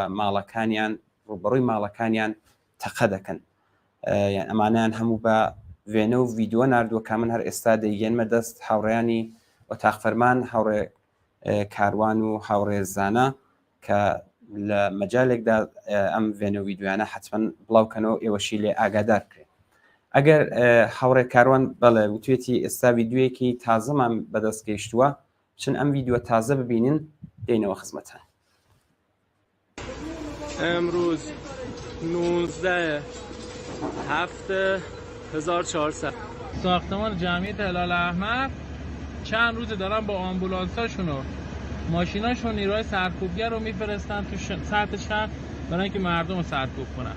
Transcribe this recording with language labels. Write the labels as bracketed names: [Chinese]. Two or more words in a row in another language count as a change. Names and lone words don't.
[Central Kurdish] ماڵەکانیان ڕوبەڕووی ماڵەکانیان تەقە دەکەن ئەمانیان هەموو بە وێنە و ڤیددیۆ نردووە کە من هەر ئێستا دەیگەنمە دەست هاوڕێیانی ئۆتاق فەرمان هاوڕێ کاروان و هاوڕێزانە کە لە مەجالێکدا ئەم وێنە و ڤیددیویانە حتمما بڵاوکەنەوە ئێوەشی لێ ئاگادار کرێت. ئەگەر هاوڕێ کاروان بەڵێ وتوێتی ئێستا ڤیددیوەیەکی تازەمان بەدەست گەیشتووە چون ئەم ڤیددیۆ تازە ببینن دێنەوە خزمەتان. [Persian] امروز 19/7/1400 ساختمان جمعیت هلال احمر چند روز دارن با آمبولانساشون و ماشیناشون نیروهای سرکوبگر رو میفرستن تو سطح شهر برای اینکه مردم رو سرکوب کنن.